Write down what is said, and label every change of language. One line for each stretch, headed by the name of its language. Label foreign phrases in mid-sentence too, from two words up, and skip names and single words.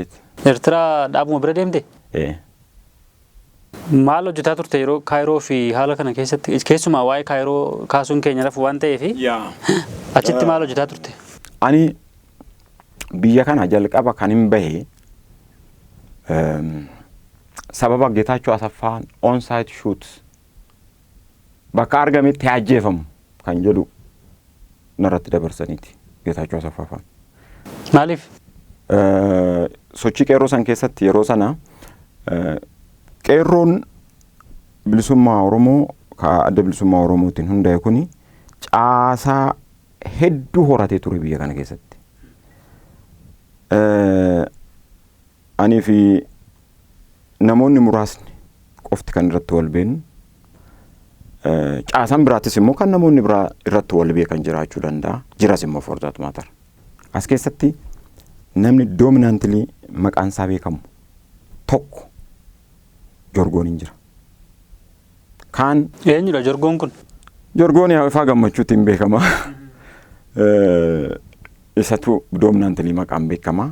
Oromo: Eertiraa dhaabuma bira deemte? Maal hojjetaa turte yeroo Kaayiroo fi haala kana keessatti? Keessumaa waa'ee Kaayiroo kaasuun keenya rafu waan ta'eef achitti maal hojjetaa turte? Ani biyya kana jalqaba kan hin bahe sababa Geetaachoo Asaffaan
English: on-site shoots
Oromo: bakka argametti ajjeefamu kan jedhu narratti dabarsaniiti Geetaachoo Asaffaan. Maaliif? Sochii qeerroo san keessatti yeroo sana qeerroon bilisummaa Oromoo adda bilisummaa Oromootiin hundaa'e kuni caasaa hedduu horatee ture biyya kana keessatti. Ani fi namoonni muraasni qofti kan irratti wal beeknu caasaan biraattis immoo kan namoonni biraa irratti wal beekan jiraachuu danda'a. Jiras immoo
English: for that matter.
Oromo: As keessatti namni dominantly maqaan isaa beekamu tokko Jorgoon hin jira. Kaan eenyudha Jorgoon kun? Jorgoon ifaa gammachuutiin beekama. Isatu dominantly maqaan beekama.